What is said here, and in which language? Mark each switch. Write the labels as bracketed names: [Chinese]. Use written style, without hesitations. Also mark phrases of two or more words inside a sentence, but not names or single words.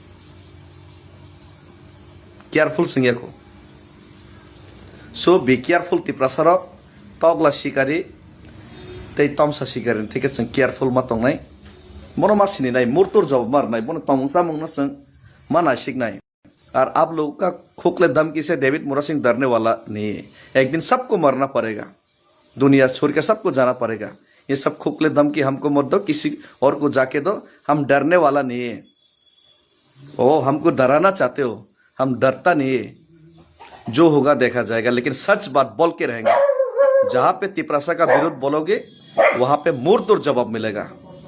[Kok Borok] केयरफुल सिंगियाको सो बी केयरफुल तिप्रासारक तगला शिकारी तै तमसा शिकारी थेके जों केयरफुल मा तंनाय मनो मा सिनिनाय मुर्तुर जब मारनाय बनो तमसा मंगना जों मा नासिकनाय [Hindi] और आप लोग का खोखले धमकी से डेविड मोरा सिंह डरने वाला नहीं है एक दिन सबको मरना पड़ेगा दुनिया छोड़ के सबको जाना पड़ेगा ये सब खोखले धमकी हमको मत दो किसी और को जाके दो हम डरने वाला नहीं है ओ हमको डराना चाहते हो हम डरता नहीं है जो होगा देखा जाएगा लेकिन सच बात बोल के रहेंगे जहां पे तिप्रासा का विरोध बोलोगे वहां पे मुर्तुर जवाब मिलेगा।